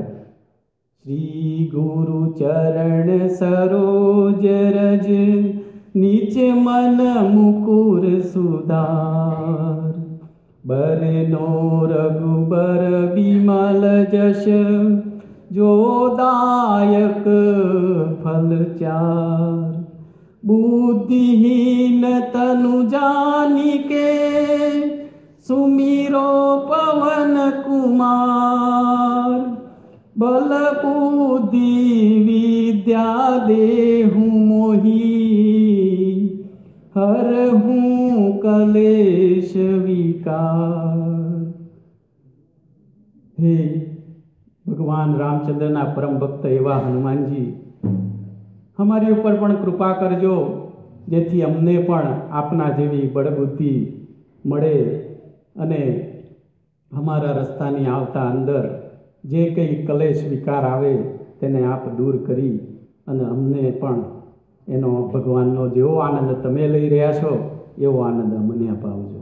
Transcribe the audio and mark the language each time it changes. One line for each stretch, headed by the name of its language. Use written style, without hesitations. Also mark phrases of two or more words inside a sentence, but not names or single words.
Awadhi: श्री गुरु चरण सरोज रज, नीच मन मुकुर सुधार. बरनो रघुबर विमल जश, जो दायक फल चार. बुद्धिहीन तनु जानिके, सुमिरो पवन कुमार. बल बुद्धि विद्या देहु मोही, हर हूँ कलेश विकार.
Gujarati: હે ભગવાન રામચંદ્રના પરમ ભક્ત એવા હનુમાનજી, અમારી ઉપર પણ કૃપા કરજો, જેથી અમને પણ આપના જેવી બળબુદ્ધિ મળે અને અમારા રસ્તાની આવતા અંદર જે કંઈ કલેશ વિકાર આવે તેને આપ દૂર કરી અને અમને પણ એનો ભગવાનનો જેવો આનંદ તમે લઈ રહ્યા છો એવો આનંદ અમને અપાવજો.